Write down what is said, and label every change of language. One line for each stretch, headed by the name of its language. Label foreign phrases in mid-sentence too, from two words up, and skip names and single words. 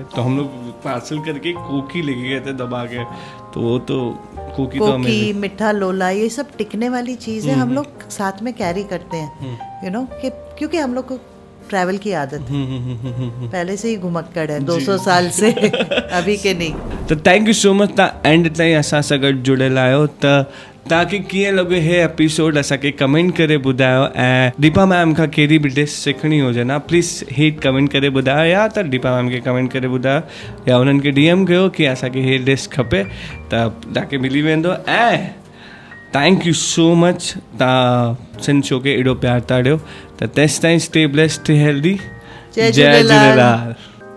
Hindi: तो हम लोग पार्सल करके कोकी लेके गए थे दबा के, तो वो तो कोकी तो कोकी, मिठा लोला, ये सब टिकने वाली चीज़ें हम लोग साथ में कैरी करते हैं,
English: you know,
Hindi: कि क्योंकि हम लोग को ट्रैवल की आदत है, पहले से ही घुमक्कड़ है 200 साल से अभी के नहीं।
Sindhi: तो
English: thank you so much
Sindhi: तव्हां एंड ताईं असां सां गॾु जुड़ियल आहियो। त तव्हांखे कीअं लॻो हे एपिसोड असांखे कमेंट करे ॿुधायो, ऐं दीपा मैम खां कहिड़ी बि डिश सिखणी हुजे ना प्लीज़ हेठि कमेंट करे ॿुधायो, या त दीपा मैम खे कमेंट करे ॿुधायो, या उन्हनि खे DM कयो कि असांखे हे डिश खपे, त तव्हांखे मिली वेंदो। ऐं
English: thank you so much
Sindhi: तव्हां सिंध शो खे एॾो प्यार था ॾियो। त तेसि ताईं
English: stay blessed, stay healthy.
Sindhi: जय जय झूलेलाल। झूलेलाल।